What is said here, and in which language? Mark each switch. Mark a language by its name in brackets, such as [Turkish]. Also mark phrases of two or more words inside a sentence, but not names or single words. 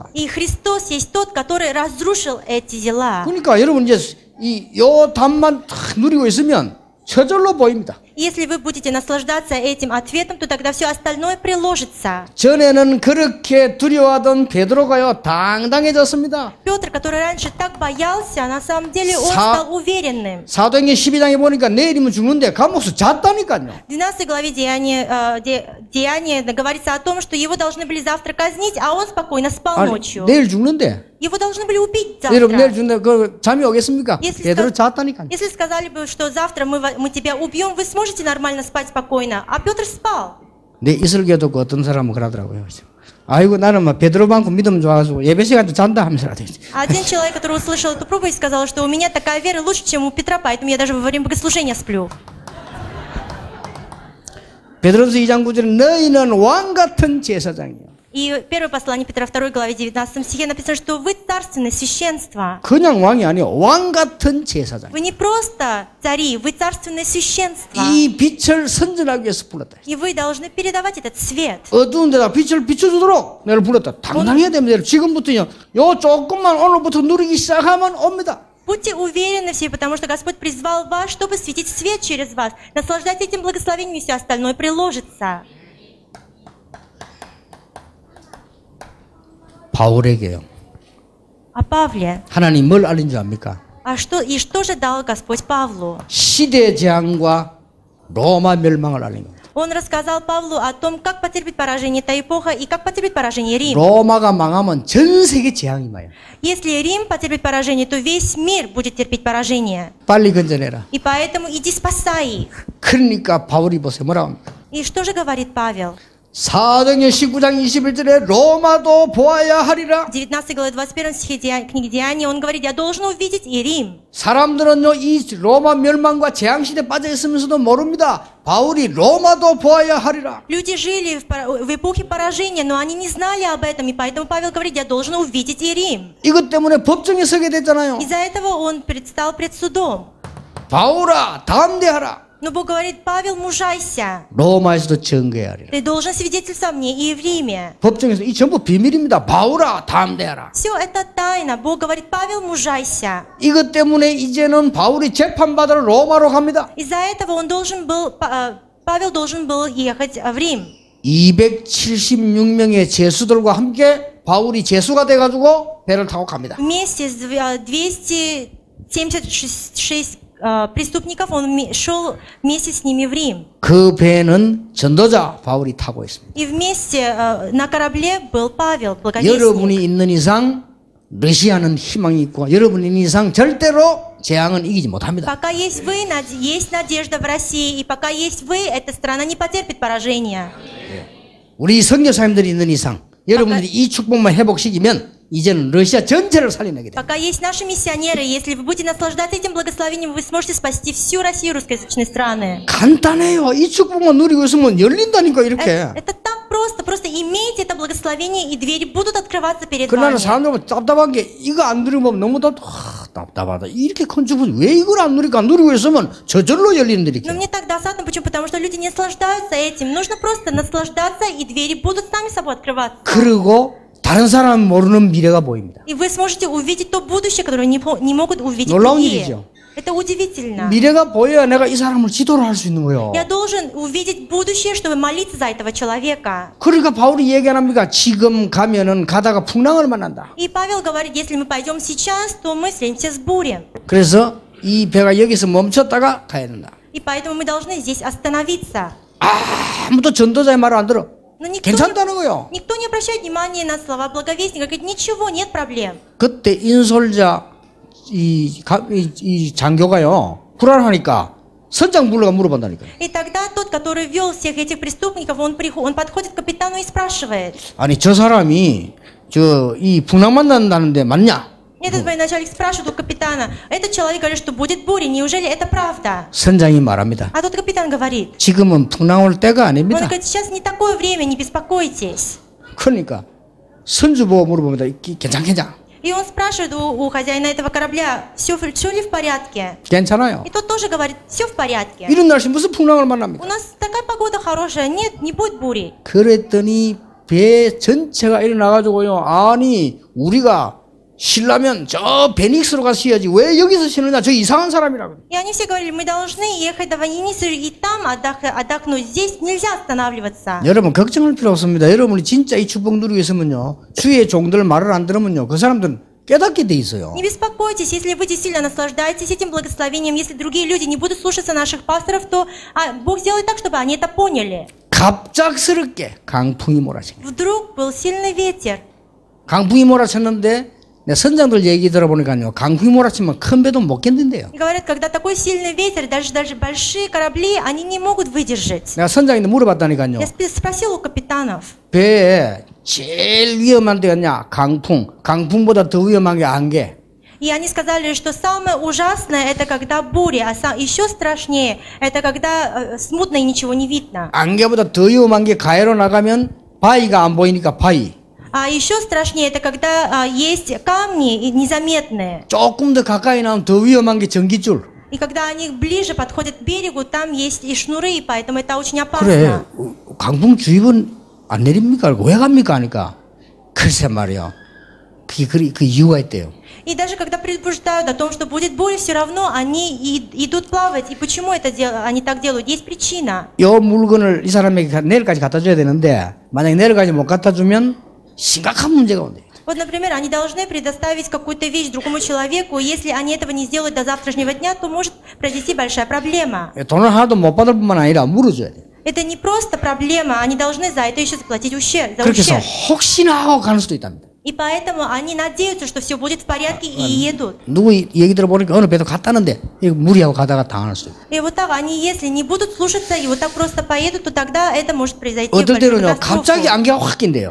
[Russian] И Христос есть тот, который разрушил эти дела. [Korean] 그러니까 여러분 이제 요 답만 탁 누리고 있으면 저절로 보입니다. [Russian] Если вы будете наслаждаться этим ответом, то тогда все остальное приложится. [Korean] 전에는 그렇게 두려워하던 베드로가요 당당해졌습니다. [Russian] Петр, который раньше так боялся, на самом деле он стал уверенным. [Korean] 사도행전 12장에 보니까 내일이면 죽는데 감옥에서 잤다니까요. [Russian] В 12 главе Деяния говорится о том, что его должны были завтра казнить, а он спокойно спал [Korean] 아니, [Russian] ночью. [Korean] 내일 죽는데 [Russian] Его должны были убить [Korean] 여러분 내일 [Russian] завтра. [Korean] 죽는데 그 잠이 오겠습니까? [Russian] Если [Korean] 베드로 [Russian] ска- [Korean] 잤다니까요. [Russian] Если сказали бы, что завтра мы тебя убьем, вы сможете нормально спать спокойно. А Петр спал. [Korean] 내 이슬교 듣고 어떤 사람은 그러더라고요. 아이고 나는 막 베드로 많고 믿음 좋아가지고 예배 시간도 잔다 하면서 [Russian] Один человек, который услышал эту проповедь, сказал, что у меня такая вера лучше, чем у Петра, поэтому я даже во время богослужения сплю. [Korean] 베드로서 2장 9절에 너희는 왕 같은 제사장이요. [Russian] И первое послание Петра 2 главе 19 стихе написано, что вы царственное священство. [Korean] 그냥 왕이 아니요. 왕 같은 제사장. [Russian] Вы не просто цари, вы царственное священство. [Korean] 이 빛을 선전하기 위해서 불렀다. [Russian] И вы должны передавать этот свет. [Korean] 어두운 데다 빛을 비춰주도록 내가 불렀다. 당당해야 됩니다. 지금부터요. 요 조금만 오늘부터 누리기 시작하면 옵니다. [Russian] Будьте уверены все, потому что Господь призвал вас, чтобы светить свет через вас. Наслаждайтесь этим благословением, и все остальное приложится. [Korean] 바울에게요. [Russian] О Павле. [Korean] 하나님 뭘 알린 줄 압니까? [Russian] Что же дал Господь Павлу? [Korean] 시대 재앙과 로마 멸망을 알린 겁니다. [Russian] Он рассказал Павлу о том, как потерпит поражение эта эпоха и как потерпит поражение Рим. [Korean] 로마가 망하면 전 세계 재앙이 와요. [Russian] Если Рим потерпит поражение, то весь мир будет терпеть поражение. [Korean] 빨리 건져내라. [Russian] И поэтому иди спасай их. [Korean] 그러니까 바울이 보세요. 뭐라고 합니까? [Russian] И что же говорит Павел? [Korean] 사도행전 19장 21절에 로마도 보아야 하리라. [Russian] В 19 главе 21 стихе книги Деяний он говорит: я должен увидеть и Рим. [Korean] 사람들은요 이 로마 멸망과 재앙 시대 빠져 있으면서도 모릅니다. 바울이 로마도 보아야 하리라. [Russian] Люди жили в эпохе поражения, но они не знали об этом, и поэтому Павел говорит: я должен увидеть и Рим. [Korean] 이것 때문에 법정에 서게 됐잖아요. [Russian] Из-за этого он предстал пред судом. [Korean] 바울아 담대하라. [Russian] Но Бог говорит: Павел, мужайся. [Korean] 로마에서도 증거해야 하리라. [Russian] Ты должен свидетельствовать мне и в Риме. [Korean] 법정에서 이 전부 비밀입니다. 바울아 담대하라. [Russian] Все это тайна. Бог говорит: Павел, мужайся. [Korean] 이것 때문에 이제는 바울이 재판받으러 로마로 갑니다. [Russian] Из-за этого Павел должен был ехать в Рим. [Korean] 276명의 제수들과 함께 바울이 제수가 돼가지고 배를 타고 갑니다. [Russian] Вместе с 200 76 преступников, он шел вместе с ними в Рим. [Korean] 그 배는 전도자 바울이 타고 있습니다. [Russian] И вместе на корабле был Павел, благовестник. [Korean] 여러분이 있는 이상 러시아는 희망이 있고 여러분이 있는 이상 절대로 재앙은 이기지 못합니다. [Russian] Пока есть вы, есть надежда в России, и пока есть вы, эта страна не потерпит поражения. [Korean] 우리 선교사님들이 있는 이상 여러분들이 이 축복만 회복시키면 이제는 러시아 전체를 살려내게 됩니다. [Russian] Пока есть наши миссионеры, если вы будете наслаждаться этим благословением, вы сможете спасти всю Россию, русскоязычные страны. [Korean] 간단해요. 이 축복만 누리고 있으면 열린다니까 이렇게. [Russian] Это так просто. Просто имейте это благословение, и двери будут открываться перед [Korean] 그러나 [Russian] вами. [Korean] 사람들은 답답한 게 이거 안 누리면 너무 답답하다. 이렇게 큰 축복 왜 이걸 안 누리까? 누리고 있으면 저절로 열리는데 [Russian] Но [Korean] 이렇게. [Russian] мне так досадно, почему? Потому что люди не наслаждаются этим. Нужно просто наслаждаться, и двери будут сами собой открываться. [Korean] 그리고 다른 사람 모르는 미래가 보입니다. [Russian] И вы сможете увидеть то будущее, которое не могут увидеть [Korean] 놀라운 [Russian] другие. [Korean] 일이죠. [Russian] Это удивительно. [Korean] 미래가 보여야 내가 이 사람을 지도를 할 수 있는 거예요. [Russian] Я должен увидеть будущее, чтобы молиться за этого человека. [Korean] 그러니까 바울이 얘기 안 합니까? 지금 가면은 가다가 풍랑을 만난다. [Russian] И Павел говорит, если мы пойдем сейчас, то мы встретимся с бурей. [Korean] 그래서 이 배가 여기서 멈췄다가 가야 된다. [Russian] И поэтому мы должны здесь остановиться. [Korean] 아무도 전도자의 말을 안 들어. [Russian] Но [Korean] 괜찮다는 거요. [Russian] никто не обращает внимания на слова благовестника. Говорит, ничего, нет проблем. [Korean] 그때 인솔자 이 장교가요 불안하니까 선장 불러가 물어본다니까. [Russian] И тогда тот, который вел всех этих преступников, он подходит к капитану и спрашивает. [Korean] 아니 저 사람이 이 풍랑 만난다는데 맞냐? [Russian] Этот военачальник спрашивает у капитана. Этот человек говорит, что будет буря. Неужели это правда? [Korean] 선장이 말합니다. [Russian] А тот капитан говорит. [Korean] 지금은 풍랑 올 때가 [Russian] Он [Korean] 아닙니다. [Russian] говорит, сейчас не такое время, не беспокойтесь. [Korean] 그러니까 선주 보고 물어봅니다. 괜찮? [Russian] И он спрашивает у хозяина этого корабля, все ли в порядке? [Korean] 괜찮아요. [Russian] И тот тоже говорит, все в порядке. [Korean] 이런 날씨 무슨 풍랑을 만납니까? [Russian] У нас такая погода хорошая, нет, не будет бури. [Korean] 그랬더니 배 전체가 일어나가지고요. 아니 우리가 쉬려면 저 베닉스로 가서 쉬어야지 왜 여기서 쉬느냐? 저 이상한 사람이라고. [Russian] И они все говорили, мы должны ехать до Ванинису и там отдохнуть. Здесь нельзя останавливаться. [Korean] 여러분 걱정할 필요 없습니다. 여러분이 진짜 이 축복 누리고 있으면요. 주의 종들 말을 안 들으면요. 그 사람들은 깨닫게 돼 있어요. [Russian] Не беспокойтесь, если вы действительно наслаждаетесь этим благословением, если другие люди не будут слушаться наших пасторов, то Бог сделает так, чтобы они это поняли. [Korean] 갑작스럽게 강풍이 몰아칩니다. [Russian] Вдруг был сильный ветер. [Korean] 강풍이 몰아쳤는데 내 선장들 얘기 들어보니까요. 강풍이 몰아치면 큰 배도 못 견딘대요. [Russian] Говорят, когда такой сильный ветер, даже большие корабли, они не могут выдержать. [Korean] 내가 선장인데 물어봤다니까요. [Russian] Я спросил у капитанов. [Korean] 배에 제일 위험한 데였냐? 강풍보다 더 위험한 게 안개. [Russian] И они сказали, что самое ужасное это когда буря, а еще страшнее это когда смутно и ничего не видно. [Korean] 안개보다 더 위험한 게 가해로 나가면 바위가 안 보이니까 바위. [Russian] А еще страшнее это когда есть камни незаметные. [Korean] 조금 더 가까이 나오면 더 위험한 게 전기줄. [Russian] И когда они ближе подходят к берегу, там есть и шнуры, и поэтому это очень [Korean] 그래, [Russian] опасно. [Korean] 강풍주의보는 안 내립니까? 왜 갑니까? 하니까 글쎄 말이야. 그 이유가 있대요. [Russian] И даже когда предупреждают о том, что будет буря, все равно они идут плавать. И почему они так делают? Есть причина. [Korean] 이 물건을 이 사람에게 내일까지 갖다 줘야 되는데 만약에 내일까지 못 갖다 주면 심각한 문제가 온대요. [Russian] Вот, например, они должны предоставить какую-то вещь другому человеку. Если они этого не сделают до завтрашнего дня, то может произойти большая проблема. [Korean] 돈을 하나도 못 받을 뿐만 아니라 물어줘야 돼요. [Russian] Это не просто проблема, они должны за это еще заплатить ущерб. [Korean] 그렇게 해서 혹시나 하고 가는 수도 있답니다. [Russian] И поэтому они надеются, что все будет в порядке и едут. [Korean] 누구 얘기 들어보니까 어느 배도 갔다는데 무리하고 가다가 당할 수도 있고. [Russian] И вот так они, если не будут слушаться и вот так просто поедут, то тогда это может произойти [Korean] 어떨 [Russian] большую [Korean] 때는요 [Russian] катастрофу. [Korean] 갑자기 안개가 확 낀대요.